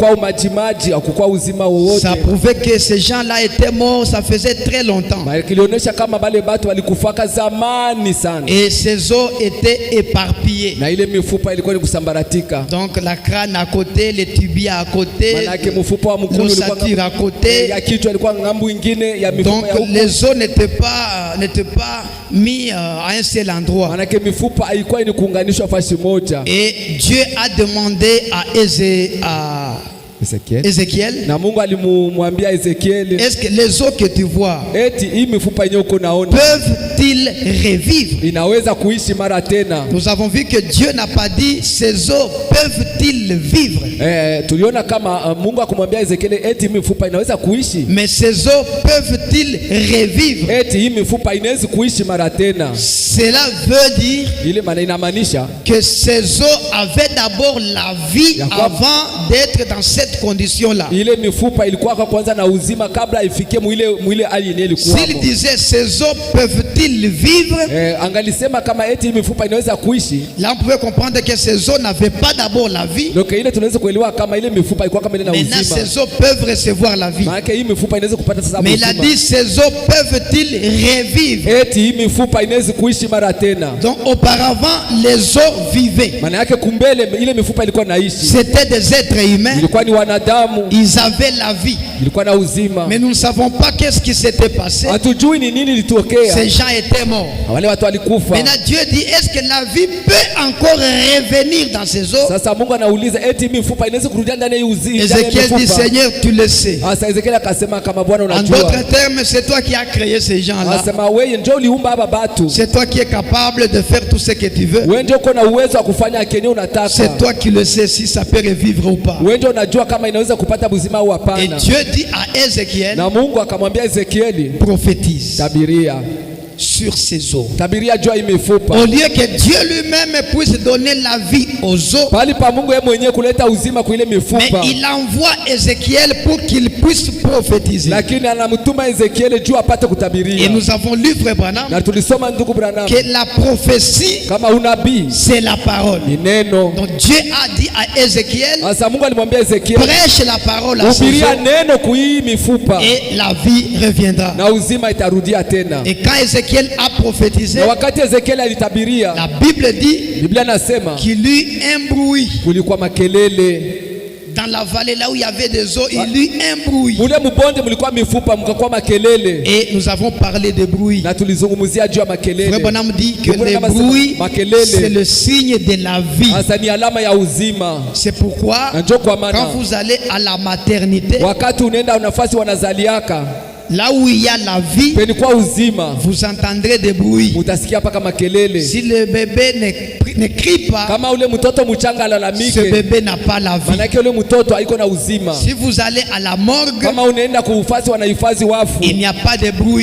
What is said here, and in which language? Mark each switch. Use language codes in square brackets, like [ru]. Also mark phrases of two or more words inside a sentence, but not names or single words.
[fr] Ça prouvait que ces gens-là étaient morts, ça faisait très longtemps. Et ces eaux étaient éparpillées. Donc la crâne à côté, les tibias à côté, l'ossature à côté. [sw] ingine ya mifupa [fr] Donc [sw] ya huko. [fr] les os n'étaient pas mis à un seul endroit. [sw] Manake mifupa haikuwa ni kuunganishwa fashi moja. [fr] Et Dieu a demandé à Ézéchiel, [sw] na Mungu alimwambia Ezekieli, [fr] est-ce que les os que tu vois [sw] eti hii mifupa yenyewe uko naona [fr] peuvent-ils revivre? [sw] inaweza kuishi mara tena? [fr] Nous avons vu que Dieu n'a pas dit ces os peuvent-ils vivre. [sw] Tuliona kama Mungu akamwambia Ezekieli eti hii mifupa inaweza kuishi, [fr] mais ces os peuvent-ils revivre? [sw] eti hii mifupa inaweza kuishi mara tena. [fr] Cela veut dire [sw] ile maana inamaanisha [fr] que ces os avaient d'abord la vie avant d'être dans cette condition là. [sw] Ile mifupa ilikuwa kwa kwanza na uzima kabla ifikie mwile hali yenyewe ilikuwa. [fr] S'il disait ces os peuvent-ils vivre, [sw] angalisema kama eti mifupa inaweza kuishi, [fr] là on pouvait comprendre que ces os n'avaient pas d'abord la vie. [sw] Donc ile tunaweza kuelewa kama ile mifupa ilikuwa kama ile na uzima. [fr] Maintenant ces os peuvent recevoir la vie. [sw] Maana hii mifupa inaweza kupata sasa uzima. [fr] Mais il a dit ces os peuvent-ils revivre? [sw] Eti hii mifupa inaweza kuishi mara tena. [fr] Donc auparavant les os vivaient. [sw] Maana yake kumbele ile mifupa ilikuwa naishi. [fr] C'était des êtres humains. [sw] Ilikuwa ni wanadamu. [fr] Ils avaient la vie. [sw] Ilikuwa na uzima. [fr] Mais nous ne savons pas qu'est-ce qui s'était passé. [sw] Hatujui ni nini litokea. [fr] Ces gens étaient morts. [sw] Wale watu walikufa. [fr] Maintenant Dieu dit, est-ce que la vie peut encore revenir dans ces os? [sw] Sasa Mungu anauliza eti mifupa inaweza kurudia ndani ya uzima. [fr] Ézéchiel dit, Seigneur, tu le sais. [sw] Sasa Ezekiel akasema kama Bwana [fr] En [sw] unajua. [fr] d'autres termes, c'est toi qui as créé ces gens-là. [sw] Anasema wewe ndio uliumba hapa watu. [fr] C'est toi qui es capable de faire tout ce que tu veux. [sw] Wewe ndio uko na uwezo wa kufanya kenye unataka. [fr] C'est toi qui le sais si ça peut revivre ou pas. [sw] Wewe ndio unajua kama inaweza kupata uzima au hapana. [fr] Et Dieu dit à Ézéchiel, [sw] na Mungu akamwambia Ezekieli, [fr] prophétise [sw] tabiria [fr] sur ces os. [sw] Tabiria jua mifupa. [fr] Au lieu que Dieu lui-même puisse donner la vie aux os, [sw] pali pa Mungu yeye mwenyewe kuleta uzima kwa ile mifupa. [fr] Mais il envoie Ézéchiel pour qu'il puisse prophétiser. [sw] Lakini anamtuma Ezekieli juu apate kutabiria. [fr] Et nous avons lu frère Branham, [sw] na tulisoma ndugu Branham, [fr] que la prophétie [sw] kama unabii [fr] c'est la parole. [sw] Ni neno. [fr] Donc Dieu a dit à Ézéchiel, [sw] asa Mungu alimwambia Ezekieli, [fr] prêche la parole à ces [sw] hubiria [fr] os, [sw] neno kwa hii mifupa [fr] et la vie reviendra. [sw] na uzima itarudia tena. [fr] Et quand Ézéchiel a prophétisé, [sw] na wakati Ezekieli alitabiria, [fr] la Bible dit, [sw] Biblia nasema [fr] qu'il eut un bruit. [sw] Kulikuwa makelele. [fr] Dans la vallée là où il y avait des eaux, il eut un bruit. [sw] Mule mbonde mlikuwa mifupa mkakuwa makelele. [fr] Et nous avons parlé de bruit. [sw] Na tulizungumzia juu ya makelele. [fr] Frère Branham dit que le bruit c'est le signe de la vie. [sw] Asa ni alama ya uzima. [fr] C'est pourquoi quand vous allez à la maternité, [sw] wakati unaenda nafasi wanazaliaka, [fr] là où il y a la vie, vous entendrez des bruits. Si le bébé ne crie pas, ce bébé n'a pas la vie. Si vous allez à la morgue, il n'y a pas de bruit.